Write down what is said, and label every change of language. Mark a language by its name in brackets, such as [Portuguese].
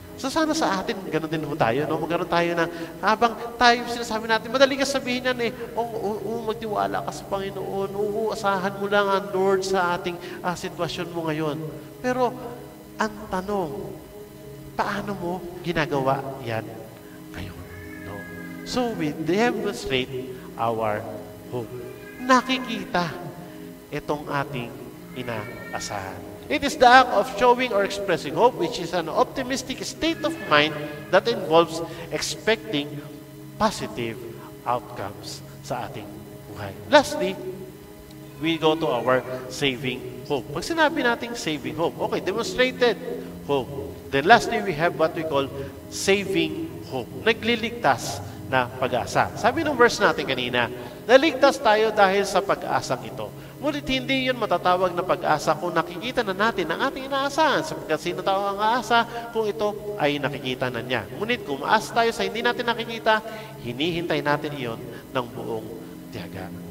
[Filipino] So sana sa atin, gano'n din po tayo, no? Magkaroon tayo na, habang tayo sinasabi natin, madali ka sabihin yan eh, magtiwala ka sa Panginoon, asahan mo lang ang Lord sa ating sitwasyon mo ngayon. Pero, ang tanong, paano mo ginagawa yan ngayon? No? [English] So, we demonstrate our hope. [Filipino] Nakikita itong ating inaasahan. [English] It is the act of showing or expressing hope, which is an optimistic state of mind that involves expecting positive outcomes [Filipino] sa ating buhay. [English] Lastly, we go to our saving hope. [Filipino] Pag sinabi nating [English] saving hope, okay, demonstrated hope. Then lastly, we have what we call saving hope. [Filipino] Nagliligtas na pag-asa. Sabi ng verse natin kanina, naligtas tayo dahil sa pag-asang ito. Ngunit hindi yun matatawag na pag-asa kung nakikita na natin ang ating inaasahan. Sapagkat sino tao ang aasa kung ito ay nakikita na niya. Ngunit kung maasa tayo sa hindi natin nakikita, hinihintay natin iyon ng buong tiyaga.